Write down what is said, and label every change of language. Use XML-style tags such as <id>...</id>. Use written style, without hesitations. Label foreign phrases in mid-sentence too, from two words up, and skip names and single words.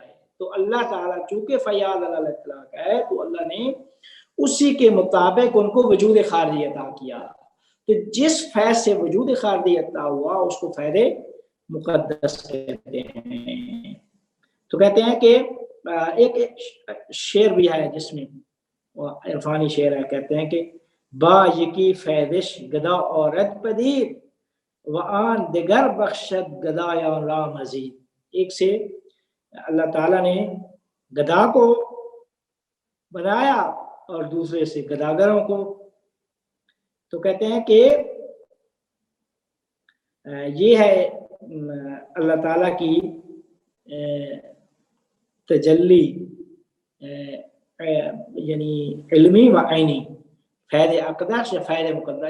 <ur>تو اللہ تعالیٰ چونکہ فیاض علی الاطلاق ہے تو اللہ نے اسی کے مطابق ان کو وجود خارجی عطا کیا. تو جس فیض سے وجود خارجی عطا ہوا اس کو فیض مقدس کہتے ہیں. تو کہتے ہیں کہ ایک شعر بھی ہے جس میں عرفانی شعر ہے، کہتے ہیں کہ</ur> <fa>با یکی فیضش گدا عورت پدید و آن دگر بخشد گدا یا را مزید.</fa> <ur>ایک سے اللہ تعالیٰ نے گدا کو بنایا اور دوسرے سے گداگروں کو. تو کہتے ہیں کہ یہ ہے اللہ تعالیٰ کی تجلی یعنی علمی و عینی، فیض اقدس یا فیض مقدس.</ur>